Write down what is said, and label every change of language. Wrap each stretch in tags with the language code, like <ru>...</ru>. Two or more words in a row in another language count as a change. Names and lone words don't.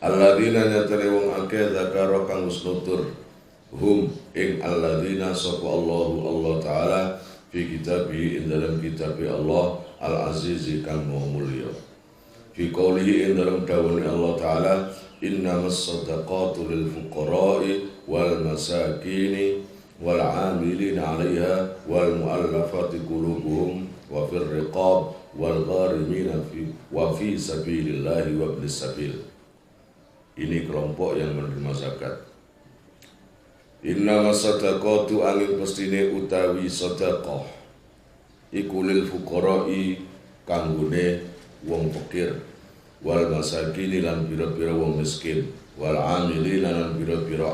<jv>Alladzina nyatane wong akeh zakara kang wis nutur hum ing alladzina sapa Allah taala</jv> <ar>في كتاب</ar> <jv>ing dalam kitab Allah</jv> <ar>al-azizi</ar> <jv>kang mulya. Fi qoulihi ing dalam dawuh Allah taala</jv> <ar>إنما الصدقات للفقراء والمساكين والعاملين عليها والمؤلفة قلوبهم وفي الرقاب والغارمين في سبيل الله وابن السبيل.</ar> <id>Ini kelompok yang menerima zakat.</id> <ar>إنما الصدقات</ar> <jv>angin pestine utawi sedekah iku lil fuqara'i kanggone wong fakir</jv> <ar>والمساكين</ar> <jv>lan pira-pira wong miskin</jv> <ar>والعاملين</ar> <jv>lan pira-pira</jv>